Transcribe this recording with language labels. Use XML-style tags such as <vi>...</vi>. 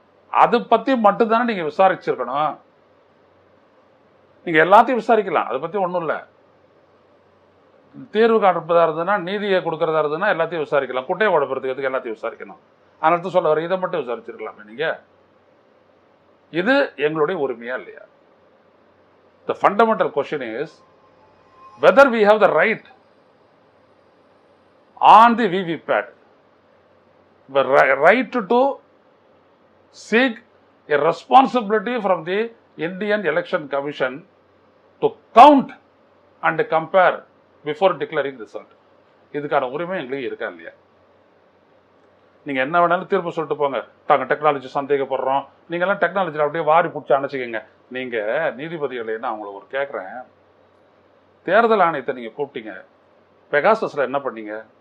<ta>அதை பத்தி மட்டும்தானே நீங்க விசாரிச்சிருக்கணும். நீங்க எல்லாத்தையும் விசாரிக்கலாம், அதை பத்தி ஒன்றும் இல்லை. தீர்வு காண்பதா இருந்ததுன்னா, நீதியை கொடுக்கறதா இருந்ததுன்னா எல்லாத்தையும் விசாரிக்கலாம். குட்டையை உடப்படுறதுக்கு எல்லாத்தையும் விசாரிக்கணும். அதனால சொல்ல வர இதை மட்டும் விசாரிச்சிருக்கலாமே நீங்க. இது எங்களுடைய உரிமையா இல்லையா?</ta> <en>The fundamental question is whether we have the right on the VVPAT, the right to seek a responsibility from the Indian Election Commission to count and compare before declaring result.</en> <ta>இதுக்கான உரிமை எங்களுக்கு இருக்கா இல்லையா? நீங்க என்ன வேணாலும் தீர்ப்பு சொல்லிட்டு போங்க, தாங்க டெக்னாலஜி சந்தேகப்படுறோம், நீங்க எல்லாம் டெக்னாலஜியில் அப்படியே வாரி பிடிச்சி அணைச்சிக்கங்க. நீங்க நீதிபதிகளை நான் உங்களை ஒரு கேட்குறேன், தேர்தல் ஆணையத்தை நீங்க கூப்பிட்டீங்க, பெகாசஸ்ல என்ன பண்ணீங்க?</ta>